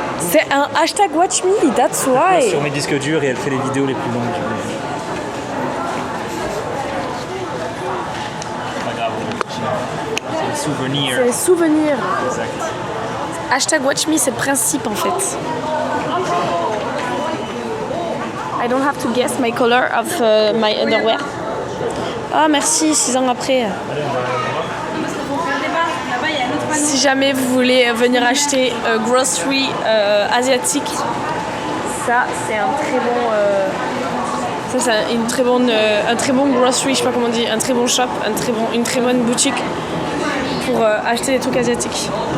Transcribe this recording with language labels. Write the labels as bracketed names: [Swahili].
[French] C'est un hashtag Watch Me, [English] that's why. [French] Sur mes disques durs et elle fait les vidéos les plus longues. Pas grave, c'est des souvenirs. C'est les souvenirs. Exact. Hashtag Watch Me, c'est le principe en fait. [English] I don't have to guess my color of my underwear. [French] Ah merci, 6 ans après. Si jamais vous voulez venir acheter grocery asiatique, ça c'est un très bon, ça c'est une très bonne, un très bon grocery, je sais pas comment on dit, un très bon shop, une très bonne boutique pour acheter des trucs asiatiques.